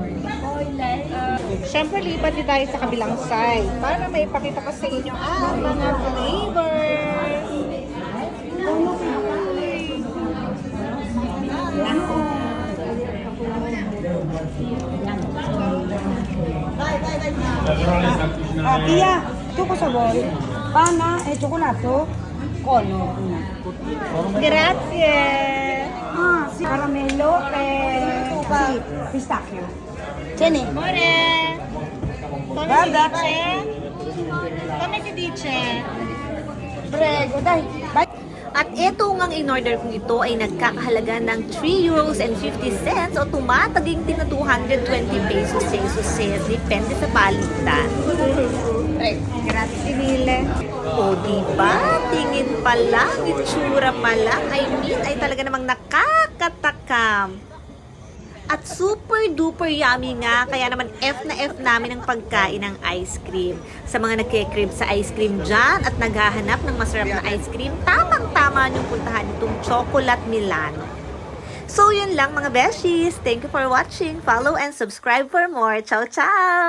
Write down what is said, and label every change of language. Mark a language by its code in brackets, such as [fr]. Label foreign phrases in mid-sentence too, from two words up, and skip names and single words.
[tl] Siyempre, lipat din tayo sa kabilang side para may ipakita ko sa inyo ang mga flavors. [it] Pia, choco sabor. Pana, chocolate. Cono. Grazie! Si caramelo si pistachio. Tieni. More! Come si dice? Come si dice? Prego, dai. [en] Bye. [tl] At ito ngang in-order kong ito ay nagkakahalaga ng [en] 3 euros and 50 cents [tl] o tumataging din na 220 pesos sa isoset. Depende sa palitan. [it] Grazie mille. [tl] O diba? Tingin pa lang, itsura pa lang, ay talaga namang nakakatakam. At [en] super duper yummy [tl] nga, kaya naman F na F namin ang pagkain ng ice cream. Sa mga nagke-crave sa ice cream dyan at naghahanap ng masarap na ice cream, tamang-tama niyong puntahan itong Chocolate Milano. So yun lang mga beshies, [en] thank you for watching, follow and subscribe for more. [it] Ciao ciao!